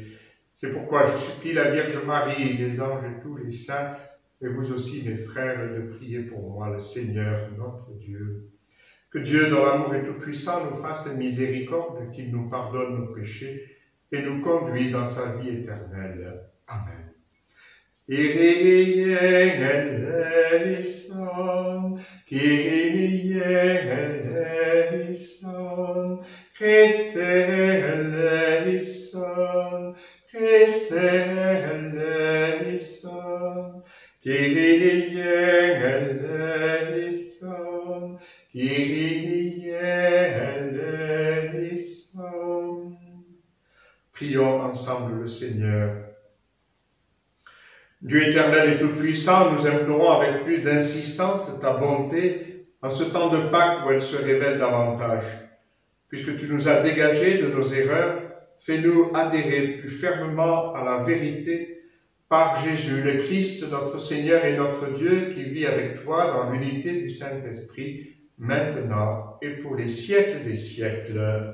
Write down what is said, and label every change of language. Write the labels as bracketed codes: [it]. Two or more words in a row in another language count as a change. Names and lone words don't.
[fr] C'est pourquoi je supplie la Vierge Marie, les anges et tous les saints, et vous aussi, mes frères, de prier pour moi, le Seigneur, notre Dieu. Que Dieu, dans l'amour et tout-puissant, nous fasse miséricorde, qu'il nous pardonne nos péchés et nous conduise dans sa vie éternelle. Amen. [el] Κύριε ἐλέησον, Κύριε ἐλέησον, Χριστὲ ἐλέησον, Χριστὲ ἐλέησον, Κύριε ἐλέησον, Κύριε ἐλέησον. [fr] Prions ensemble le Seigneur. Dieu éternel et tout-puissant, nous implorons avec plus d'insistance ta bonté en ce temps de Pâques où elle se révèle davantage. Puisque tu nous as dégagés de nos erreurs, fais-nous adhérer plus fermement à la vérité par Jésus, le Christ, notre Seigneur et notre Dieu, qui vit avec toi dans l'unité du Saint-Esprit, maintenant et pour les siècles des siècles.